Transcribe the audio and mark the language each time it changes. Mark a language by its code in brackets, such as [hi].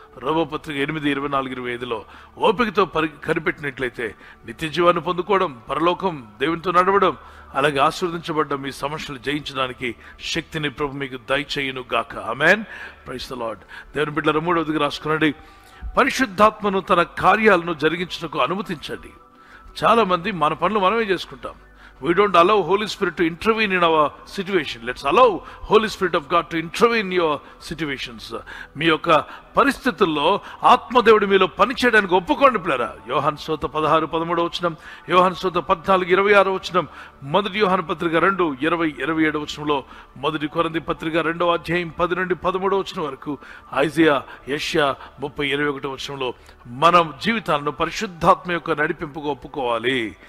[te] రోమపత్రిక 8:24-25లో ఓపికతో కనిపెట్టినట్లయితే నిత్య జీవాన్ని పొందుకోవడం, పరలోకం, దేవునితో నడవడం, అలాగే ఆశీర్వదించబడ్డం, మీ సమస్యలు జయించడానికి శక్తిని ప్రభు మీకు దయచేయును గాక. ఆమేన్. [en] Praise the Lord. [te] దేవుని బిడ్డలారా, 3వదిగా రాసుకునండి. పరిశుద్ధాత్మను తన కార్యాలను జరిగించుటకు అనుమతించండి. చాలా మంది మన పనులు మనమే చేసుకుంటాం. [en] We don't allow Holy Spirit to intervene in our situation. Let's allow Holy Spirit of God to intervene in your situations. [te] మీ యొక్క పరిస్థితుల్లో ఆత్మదేవుడు మీలో పనిచేయడానికి ఒప్పుకోండి పిల్లరా. యోహాను సువార్త 16:13 యోహాను సువార్త 14:26 మొదటి యోహాను పత్రిక 2:20-27 మొదటి కొరింథీ పత్రిక 2వ అధ్యాయం 10-13 వరకు, ఐజయా, యెషయా 30:21 మనం జీవితాలను పరిశుద్ధాత్మ యొక్క నడిపింపుగా ఒప్పుకోవాలి.